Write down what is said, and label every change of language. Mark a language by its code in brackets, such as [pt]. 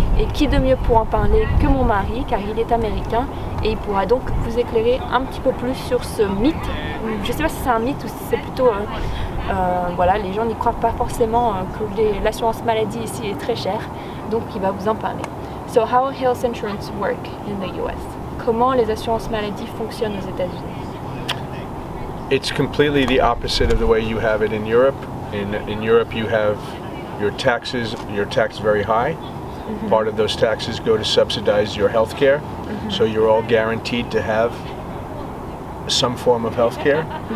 [fr] Et qui de mieux pour en parler que mon mari, car il est américain et il pourra donc vous éclairer un petit peu plus sur ce mythe. Je ne sais pas si c'est un mythe ou si c'est plutôt... voilà, les gens n'y croient pas forcément que l'assurance maladie ici est très chère, donc il va vous en parler. [en] So how health insurance work in the US? [fr] Comment les assurances maladie fonctionnent aux États-Unis? [en] It's completely the opposite of the way you have it in Europe. In Europe you have your taxes, you're taxed very high. Part of those taxes go to subsidize your health care. So you're all guaranteed to have some form of health care.